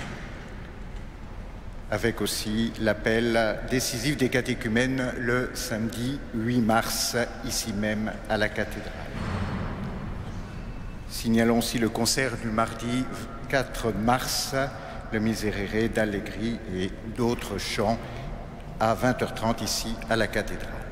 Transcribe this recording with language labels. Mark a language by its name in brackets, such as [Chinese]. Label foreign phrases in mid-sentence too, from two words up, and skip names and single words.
[French] Avec aussi l'appel décisif des catéchumènes le samedi 8 mars, ici même à la cathédrale. Signalons aussi le concert du mardi 4 mars, le Miserere d'Allegri et d'autres chants à 20h30 ici à la cathédrale.